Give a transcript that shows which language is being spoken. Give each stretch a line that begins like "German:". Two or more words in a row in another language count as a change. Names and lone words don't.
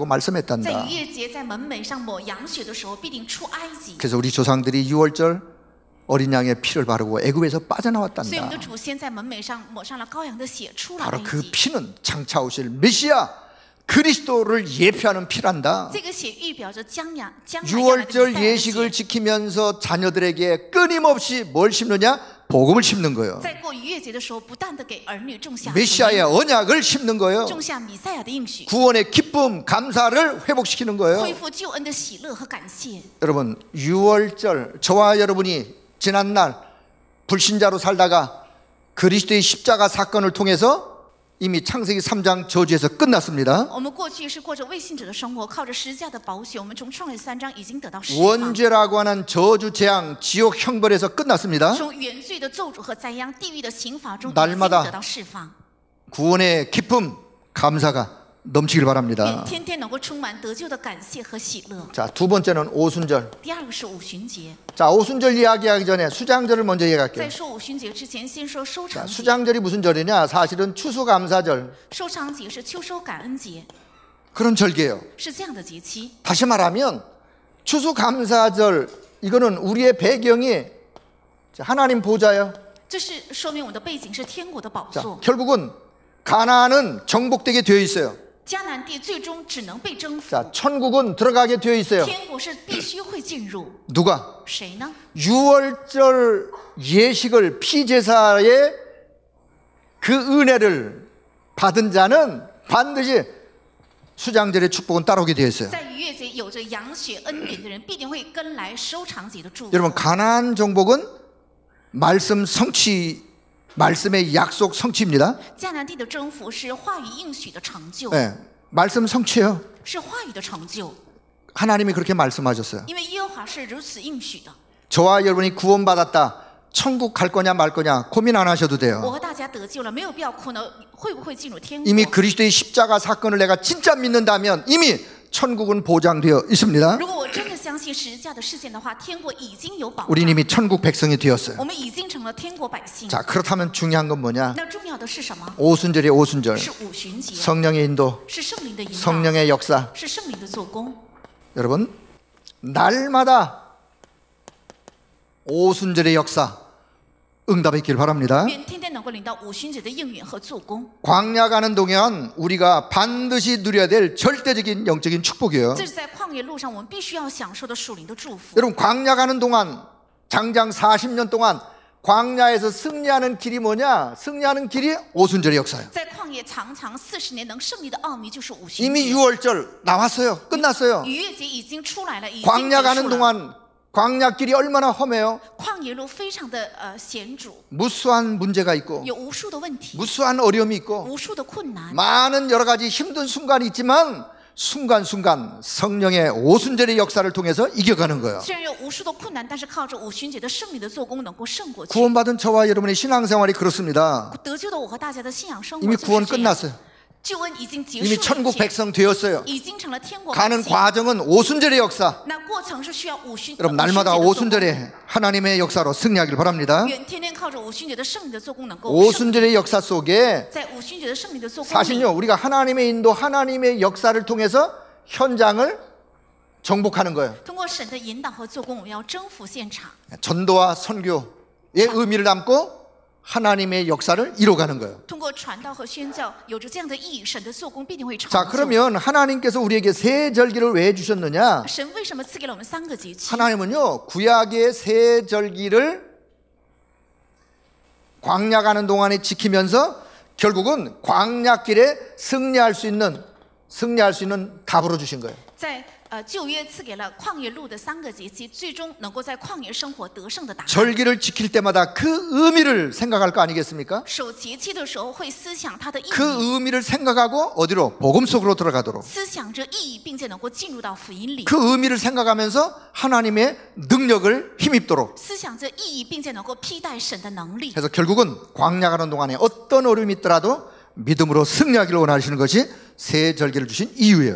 Chinese: 在
Korean: 말씀했단다.
Chinese: 逾越节在门楣上抹羊血的时候，必定出埃及。
Korean: 그래서 우리 조상들이 6월절 어린 양의 피를 바르고 애굽에서
Chinese: 所以我们
Korean: 빠져나왔단다.
Chinese: 的祖先在门楣上抹上了羔羊的血，出了
Korean: 바로
Chinese: 埃
Korean: 그
Chinese: 及。
Korean: 피는 장차 오실 메시아 그리스도를 예표하는 피란다.
Chinese: 这个血预表着将来要来的
Korean: 6월절
Chinese: 弥赛亚的
Korean: 예식을
Chinese: 血。
Korean: 지키면서 자녀들에게 끊임없이 뭘 심느냐? 복음을 심는 거예요.
Chinese: 在过逾越节的时候，不断的给儿女种下
Korean: 메시아의
Chinese: 福音
Korean: 언약을 심는 거예요.
Chinese: 种下弥赛亚的应许，
Korean: 구원의 기쁨, 감사를 회복시키는 거예요.
Chinese: 恢复救恩的喜乐和感谢。
Korean: 여러분 6월절 저와 여러분이 지난날 불신자로 살다가 그리스도의 십자가 사건을 통해서 이미 창세기 3장 저주에서 끝났습니다.
Chinese: 我们过去是过着未信者的生活，靠着十字架的宝血，我们从创世3章已经得到释放，
Korean: 원죄라고 하는 저주 재앙 지옥 형벌에서 끝났습니다.
Chinese: 从原罪的咒诅和灾殃、地狱的刑罚中已
Korean: 날마다
Chinese: 经得到释放。
Korean: 구원의 기쁨, 감사가 넘치길
Chinese: 愿
Korean: 바랍니다.
Chinese: 天天能够充满得救的感谢和喜乐。
Korean: 자, 두 번째는 오순절.
Chinese: 第二个是五旬节，
Korean: 자, 오순절 이야기하기 전에 수장절을 먼저
Chinese: 在
Korean: 얘기할게요.
Chinese: 说五旬节之前，先说收
Korean: 자,
Chinese: 场节。
Korean: 수장절이 무슨 절이냐? 사실은 추수감사절
Chinese: 收场节是秋收感恩节，
Korean: 그런 절기예요.
Chinese: 是这样的节期。
Korean: 다시 말하면 추수감사절 이거는 우리의 배경이 하나님 보좌예요.
Chinese: 这是说明我们的背景是天国的宝
Korean: 자,
Chinese: 座。
Korean: 결국은 가나안은 정복되게 되어 있어요.
Chinese: 迦南地最终只能被征服，
Korean: 자, 천국은 들어가게 되어 있어요.
Chinese: 天国是必须会进入。
Korean: 누가?
Chinese: 谁呢？
Korean: 6월절 예식을 피제사의 그 은혜를 받은 자는 반드시 수장절의 축복은 따라오게 되어 있어요.
Chinese: 在逾越节有着羊血恩典的人，必定会跟来收场节的祝福。
Korean: 여러분 가나안 정복은 말씀 성취, 말씀의 약속 성취입니다.
Chinese: 迦南地的征服是话语应许的成就，
Korean: 네, 말씀 성취예요.
Chinese: 是话语的成就。
Korean: 하나님이 그렇게 말씀하셨어요.
Chinese: 因为耶和华是如此应许的。
Korean: 저와 여러분이 구원받았다, 천국 갈 거냐 말 거냐 고민 안 하셔도
Chinese: 我
Korean: 돼요.
Chinese: 和大家得救了，没有必要苦恼会不会进入天
Korean: 이미
Chinese: 国。
Korean: 그리스도의 십자가 사건을 내가 진짜 믿는다면 이미 천국은 보장되어 있습니다.
Chinese: 如果我真的相信十字架的事件的话，天国已经有保障，
Korean: 우린 이미 천국 백성이 되었어요.
Chinese: 我们已经成了天国百姓。
Korean: 자, 그렇다면 중요한 건 뭐냐?
Chinese: 那重要的是什么？
Korean: 오순절이 오순절,
Chinese: 是五旬节，
Korean: 성령의 인도,
Chinese: 是圣灵的引导，
Korean: 성령의 역사.
Chinese: 是圣灵的做工。
Korean: 여러분, 날마다 오순절의 역사 응답이 있길 바랍니다.
Chinese: 愿天天能够领到五旬节的应允和做工。
Korean: 광야 가는 동안 우리가 반드시 누려야 될 절대적인 영적인 축복이에요.
Chinese: 这是在旷野路上我们必须要享受的属灵的祝福。
Korean: 여러분, 광야 가는 동안 장장 40년 동안 광야에서 승리하는 길이 뭐냐? 승리하는 길이 오순절의 역사예요.
Chinese: 在旷野常常40年能胜利的奥秘就是五旬
Korean: 이미
Chinese: 节。
Korean: 6월절 나왔어요. 끝났어요.
Chinese: 逾越节已经出来了，已经
Korean: 광야
Chinese: 结
Korean: 가는
Chinese: 束了。
Korean: 동안 광야 길이 얼마나 험해요.
Chinese: 旷野路非常的险阻，
Korean: 무수한 문제가 있고
Chinese: 有无数的问题，
Korean: 무수한 어려움이 있고
Chinese: 无数的困难，
Korean: 많은 여러 가지 힘든 순간이 있지만 순간순간 성령의 오순절의 역사를 통해서 이겨가는 거예요.
Chinese: 虽然有无数的困难，但是靠着五旬节的胜利的做工，能够胜过去。
Korean: 구원받은 저와 여러분의 신앙생활이 그렇습니다.
Chinese: 得救的我和大家的信仰生活
Korean: 이미
Chinese: 就是
Korean: 구원
Chinese: 这样，
Korean: 끝났어요.
Chinese: 救恩已经结
Korean: 이미
Chinese: 束了
Korean: 천국
Chinese: 一切，
Korean: 백성 되었어요.
Chinese: 已经成了天国百
Korean: 가는
Chinese: 姓。
Korean: 과정은 오순절의 역사.
Chinese: 那过程是需要五旬，
Korean: 여러분, 날마다
Chinese: 五旬节的做工
Korean: 오순절에 하나님의 역사로 승리하길 바랍니다.
Chinese: 愿天天靠着五旬节的胜利的做工能够胜。
Korean: 오순절의 역사 속에
Chinese: 在五旬节的胜利的做工里，
Korean: 사실요, 우리가 하나님의 인도, 하나님의 역사를 통해서 현장을 정복하는 거예요.
Chinese: 通过神的引导和做工，我们要征服现场。
Korean: 전도와 선교의 의미를 담고 하나님의 역사를 이뤄가는 거예요.
Chinese: 通过传道和宣教，有着这样的意义，神的做工必定会成
Korean: 자,
Chinese: 就。
Korean: 그러면 하나님께서 우리에게 세 절기를 왜 주셨느냐?
Chinese: 神为什么赐给了我们3个节期？
Korean: 하나님은요, 구약의 세 절기를 광야 가는 동안에 지키면서 결국은 광야길에 승리할 수 있는 답으로 주신 거예요.
Chinese: 在旧约赐给了旷野路的3个节期，最终能够在旷野生活得胜的答案。
Korean: 절기를 지킬 때마다 그 의미를 생각할 거 아니겠습니까?
Chinese: 守节期的时候会思想它的意
Korean: 그
Chinese: 义，
Korean: 의미를 생각하고 어디로? 복음 속으로 들어가도록.
Chinese: 思想着意义，并且能够进入到福音里，
Korean: 그 의미를 생각하면서 하나님의 능력을 힘입도록.
Chinese: 思想着意义，并且能够披戴神的能力。
Korean: 그래서 결국은 광야 가는 동안에 어떤 어려움이 있더라도 믿음으로 승리하기를 원하시는 것이 세 절기를 주신 이유예요.